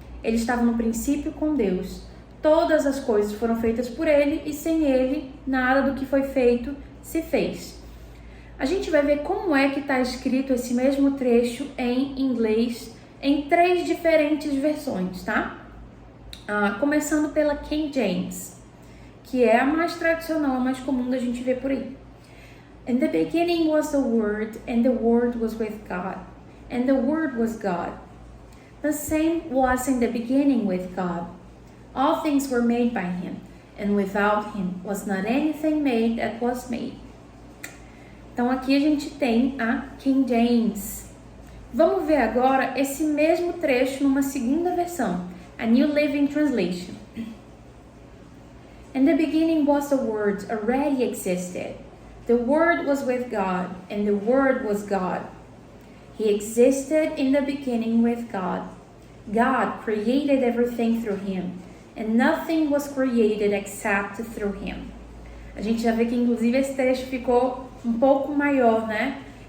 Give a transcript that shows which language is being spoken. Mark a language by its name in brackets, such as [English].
[Portuguese] Ele estava no princípio com Deus. Todas as coisas foram feitas por ele, e sem ele, nada do que foi feito se fez. A gente vai ver como é que está escrito esse mesmo trecho em inglês, em 3 diferentes versões, tá? Começando pela King James, que é a mais tradicional, a mais comum da gente ver por aí. [English] In the beginning was the Word, and the Word was with God, and the Word was God. The same was in the beginning with God. All things were made by Him, and without Him was not anything made that was made. [Portuguese] Então aqui a gente tem a King James. Vamos ver agora esse mesmo trecho numa segunda versão, a New Living Translation. [English] In the beginning was the Word, already existed. The Word was with God, and the Word was God. He existed in the beginning with God. God created everything through Him, and nothing was created except through Him. [Portuguese] A gente já vê que inclusive esse trecho ficou um pouco maior, né?